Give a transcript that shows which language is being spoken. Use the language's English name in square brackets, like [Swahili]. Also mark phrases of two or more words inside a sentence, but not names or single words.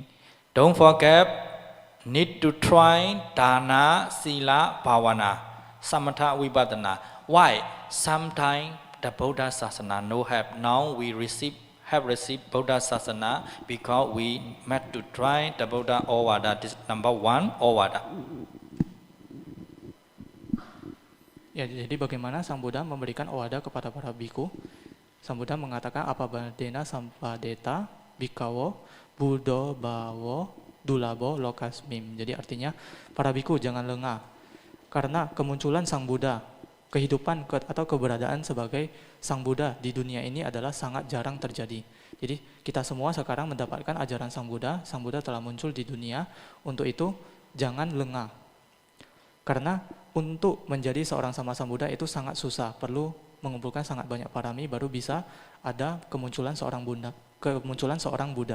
[English] Don't forget, need to try [Pali] Dana, Sila, Bhavana, Samatha, Vipassana. [English] Why? Sometimes the Buddha Sasana no help. Now we have received Buddha Sasana because we met to try the Buddha Ovada. This number one, Ovada. [Indonesian] Ya, jadi bagaimana Sang Buddha memberikan ovada kepada para biku? [Pali] Sang Buddha mengatakan apabadena sampadeta bikawo buddho bawo dulabo lokasmim. [Indonesian] Jadi artinya para biku jangan lengah karena kemunculan Sang Buddha, kehidupan atau keberadaan sebagai Sang Buddha di dunia ini adalah sangat jarang terjadi. Jadi kita semua sekarang mendapatkan ajaran Sang Buddha telah muncul di dunia. Untuk itu jangan lengah. Karena untuk menjadi seorang sama Sang Buddha itu sangat susah, perlu mengumpulkan sangat banyak parami baru bisa ada kemunculan seorang Buddha.